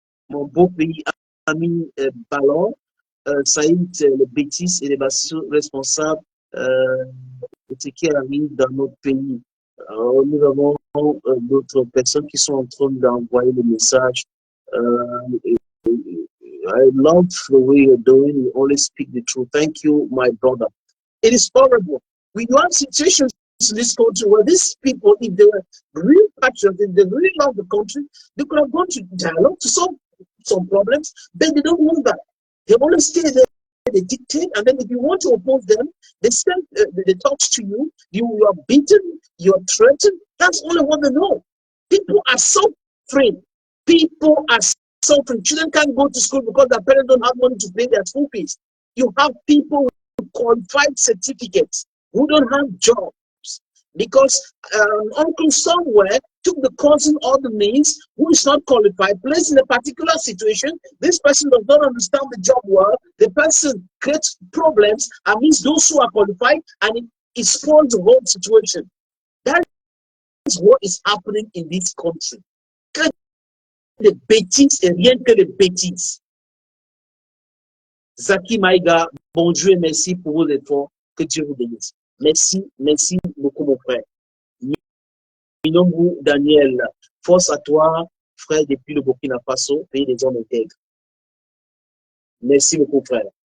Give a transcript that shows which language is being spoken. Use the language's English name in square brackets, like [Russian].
[French] Mon beau pays, ami Ballon, Saïd, les bêtises et les responsables de ce qui arrive dans notre pays. Nous avons d'autres personnes qui sont en train d'envoyer des messages. [English] I love the way you're doing. You always speak the truth. Thank you, my brother. It is horrible. We do have situations in this country where these people, if they were real patriots, if they really love the country, they could have gone to dialogue to solve some problems, but they don't want that. They only stay there, they dictate, and then if you want to oppose them, they send the talks to you, you are beaten, you are threatened. That's only what they know. People are suffering. People are suffering. Children can't go to school because their parents don't have money to pay their school fees. You have people with qualified certificates who don't have jobs because uncle somewhere took the cousin or the means who is not qualified, placed in a particular situation. This person does not understand the job well. The person creates problems amidst those who are qualified, and it spoils the whole situation. That is what is happening in this country. [French] Les bêtises et rien que les bêtises. Zaki Maïga, bon Dieu et merci pour vos efforts. Que Dieu vous bénisse. Merci beaucoup mon frère. Minongu Daniel, force à toi, frère, depuis le Burkina Faso, pays des hommes intègres. Merci beaucoup, frère.